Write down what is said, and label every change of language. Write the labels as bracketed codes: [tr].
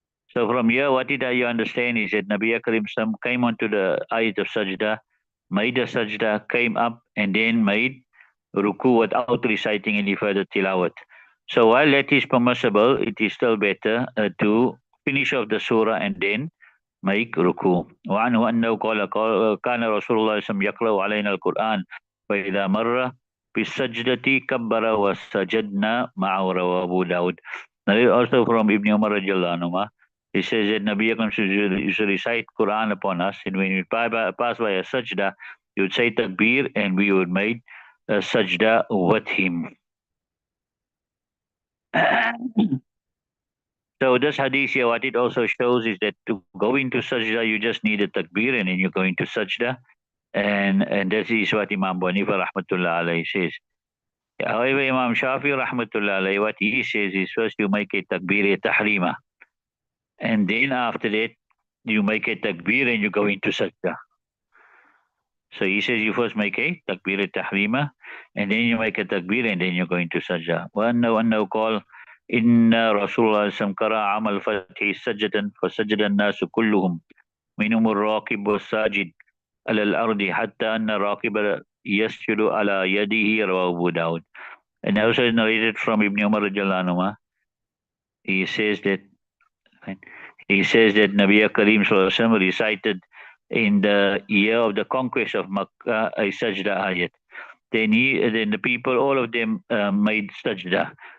[en] So from here, what did you understand is that Nabi Karim came onto the ayat of sajda, made the sajda, came up, and then made ruku without reciting any further tilawat. So while that is permissible, it is still better to finish off the surah and then make ruku. [ar] وعنه أنه قال كان رسول الله صلى الله عليه وسلم يقرأ علينا القرآن فإذا مر بالسجدة كبر وسجدنا معه رواه أبو داود. [en] Also from Ibn Umar radiallahu anhu, he says that Nabi Akram used to recite Quran upon us, and when we pass by a sajda, he would say takbir, and we would make a sajda with him. So this hadith here, what it also shows is that to go into sajda, you just need a takbir, and then you go into sajda, and that is what Imam Hanifa rahmatullah alayhi says. However, Imam Shafi rahmatullah alayhi, what he says is first you make a takbir tahrima, and then after that you make a takbir and you go into sajda. So he says you first make a takbir tahrima, and then you make a takbir, and then you go into sajda. [ar] وأنه قال إن رسول الله صلى الله عليه وسلم قرأ عام الفتح سجدا فسجد الناس كلهم منهم الراكب والساجد على الأرض حتى أن الراكب يسجد على يده رواه أبو داود. [en] And also narrated from Ibn Umar radiallahu anhu, he says that Nabi Karim recited in the year of the conquest of Makkah, a sajda ayat. Then the people, all of them made sajda.